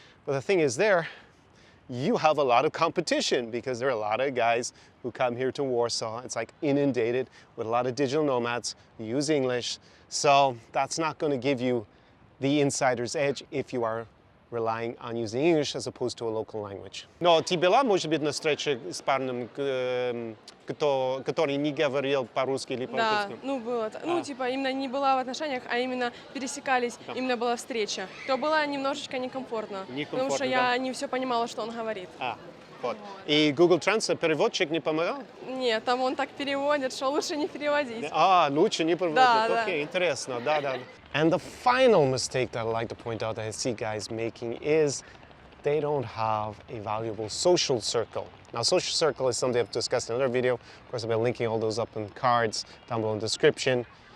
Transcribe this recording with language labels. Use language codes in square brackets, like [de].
[en] But the thing is you have a lot of competition because there are a lot of guys who come here to Warsaw. It's like inundated with a lot of digital nomads who use English. So that's not going to give you the insider's edge if you are relying on using English as opposed to a local language. [ru] Но ты была, может быть, на встрече с парнем, который не говорил по-русски или Да, по-украински? было. Именно не была в отношениях, а именно пересекались, именно была встреча. То было немножечко некомфортно, потому что я не все понимала, что он говорит. Вот. И Google Translate, переводчик не помогал? Нет, там он так переводит, что лучше не переводить. Лучше не переводить. Да. Окей, интересно, да. [en] And the final mistake that I like to point out that I see guys making is they don't have a valuable social circle. Now, social circle is something I've discussed in another video. Of course, I'll be linking all those up in cards down below in the description.